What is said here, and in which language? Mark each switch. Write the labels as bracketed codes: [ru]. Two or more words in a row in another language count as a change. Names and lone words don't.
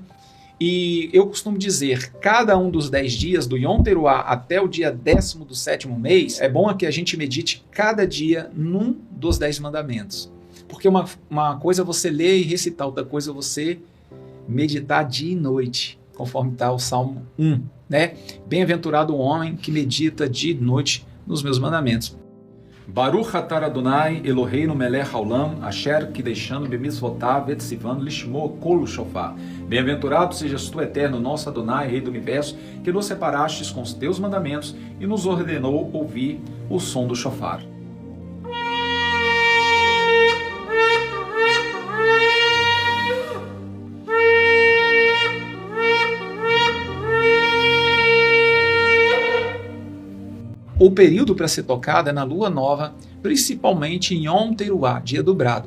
[pt] E eu costumo dizer, cada um dos 10 dias, do Yom Teruah até o dia 10º do 7º mês, é bom que a gente medite cada dia num dos 10 mandamentos. Porque uma coisa é você ler e recitar, outra coisa é você meditar dia e noite, conforme está o Salmo 1, né? Bem-aventurado o homem que medita dia e noite nos meus mandamentos. [he] ברוך אתה ה' אלוהינו מלך העולם אשר קדשנו במצוותיו וצוונו לשמוע קול שופר. [pt] Bem-aventurado sejas tu, Eterno, nosso Adonai, Rei do Universo, que nos separastes com os teus mandamentos e nos ordenou ouvir o som do shofar. O período para ser tocado é na lua nova, principalmente em Yom Teruah, dia do brado.